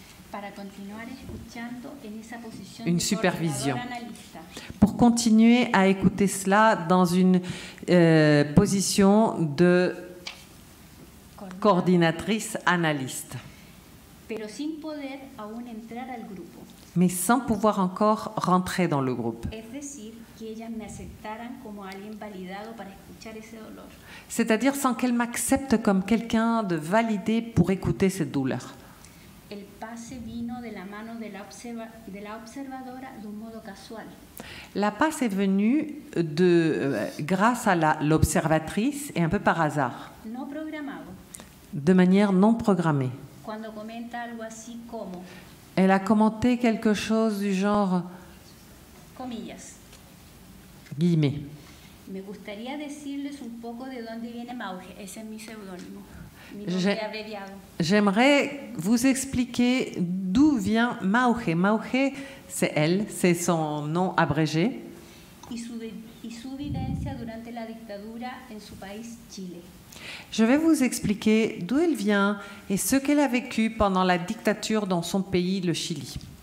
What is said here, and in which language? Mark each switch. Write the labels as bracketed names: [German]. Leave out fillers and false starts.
[Spanish] Para continuar escuchando en esa posición [French] Une de supervision. [Spanish] coordinadora analista. [French] pour continuer à écouter cela dans une position de coordinatrice analyste, [Spanish] Pero sin poder aún entrar al grupo. [French] mais sans pouvoir encore rentrer dans le groupe. [Spanish] Es decir, que ellas me aceptaran como alguien validado para escuchar ese dolor. [French] C'est-à-dire sans qu'elle m'accepte comme quelqu'un de validé pour écouter cette douleur. [Spanish] El pase vino de la mano de la observadora de un modo casual. [French] La passe est venue grâce à l'observatrice et un peu par hasard, [Spanish] No programado, [French] de manière non programmée. [Spanish] cuando comenta algo así como, [French] Elle a commenté quelque chose du genre, [Spanish] comillas, [French] guillemets, [Spanish] me gustaría decirles un poco de dónde viene Mauge, ese es mi seudónimo, mi [French] Je- [Spanish] nombre abreviado. [French] j'aimerais vous expliquer d'où vient Mauge. Mauge, c'est elle, c'est son nom abrégé, [Spanish] Y su vivencia durante la dictadura en su país, Chile. [French] Je vais vous expliquer d'où elle vient et ce qu'elle a vécu pendant la dictature dans son pays, le Chili.